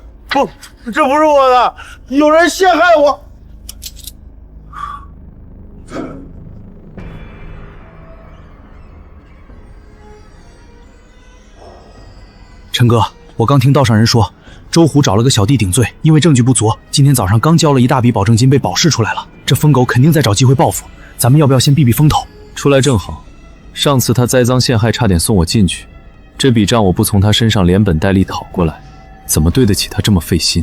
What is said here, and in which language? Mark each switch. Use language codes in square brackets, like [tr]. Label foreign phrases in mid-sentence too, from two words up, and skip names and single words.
[zh] 不，這不是我的，有人陷害我。陈哥，我剛聽道上人說，周虎找了個小弟頂罪，因為證據不足，今天早上剛交了一大筆保證金被保釋出來了。這瘋狗肯定在找機會報復，咱們要不要先避避風頭？出來正好，上次他栽贓陷害，差點送我進去，這筆賬我不從他身上連本帶利討過來，怎麼對得起他這麼費心？